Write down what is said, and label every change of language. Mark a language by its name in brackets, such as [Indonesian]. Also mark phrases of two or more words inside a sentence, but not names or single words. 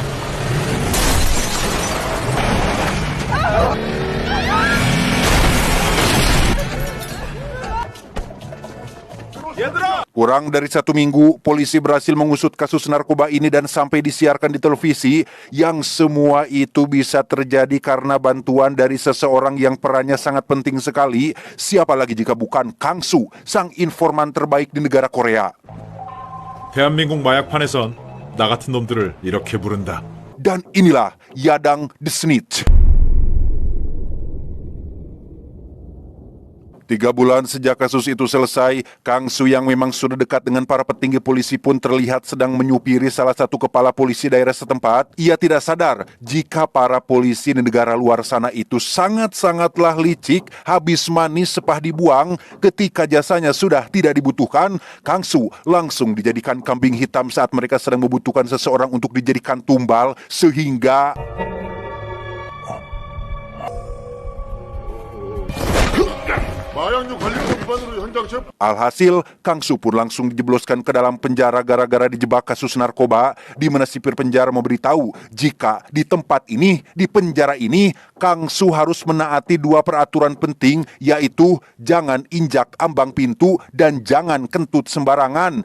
[Indonesian] Kurang dari 1 minggu, polisi berhasil mengusut kasus narkoba ini dan sampai disiarkan di televisi, yang semua itu bisa terjadi karena bantuan dari seseorang yang perannya sangat penting sekali. Siapa lagi jika bukan Kang-soo, sang informan terbaik di negara Korea. [Korean] 대한민국 마약판에선 나 같은 놈들을 이렇게 부른다. [Indonesian] Dan inilah Yadang The Snitch. 3 bulan sejak kasus itu selesai, Kang-soo yang memang sudah dekat dengan para petinggi polisi pun terlihat sedang menyupiri salah satu kepala polisi daerah setempat. Ia tidak sadar jika para polisi di negara luar sana itu sangat-sangatlah licik, habis manis sepah dibuang. Ketika jasanya sudah tidak dibutuhkan, Kang-soo langsung dijadikan kambing hitam saat mereka sedang membutuhkan seseorang untuk dijadikan tumbal, sehingga... [Korean] 마약류 관리법 위반으로 현장 체포. [Indonesian] Alhasil, Kang-soo pun langsung dijebloskan ke dalam penjara gara-gara dijebak kasus narkoba, di mana sipir penjara memberitahu jika di tempat ini, di penjara ini, Kang-soo harus menaati 2 peraturan penting, yaitu jangan injak ambang pintu dan jangan kentut sembarangan.